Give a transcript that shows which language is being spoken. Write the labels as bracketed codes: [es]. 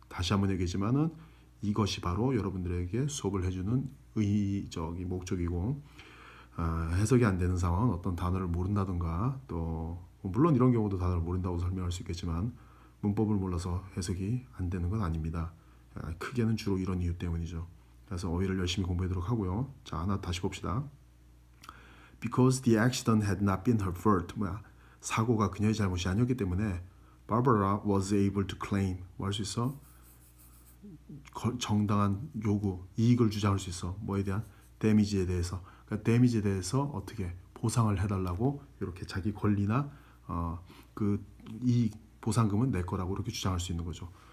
[ko] 다시 한번 얘기하지만은 이것이 바로 여러분들에게 수업을 해주는 의의적인 목적이고 해석이 안 되는 상황은 어떤 단어를 모른다든가 또 물론 이런 경우도 단어를 모른다고 설명할 수 있겠지만 문법을 몰라서 해석이 안 되는 건 아닙니다. 크게는 주로 이런 이유 때문이죠. 그래서 어휘를 열심히 공부하도록 하고요. 자, 하나 다시 봅시다. [en] Because the accident had not been her fault. [ko] 사고가 그녀의 잘못이 아니었기 때문에 [en] Barbara was able to claim. [ko] 뭐 할 수 있어? 정당한 요구, 이익을 주장할 수 있어. 뭐에 대한? 데미지에 대해서. 그러니까 데미지에 대해서 어떻게 보상을 해달라고 이렇게 자기 권리나 그 이익 보상금은 내 거라고 이렇게 주장할 수 있는 거죠.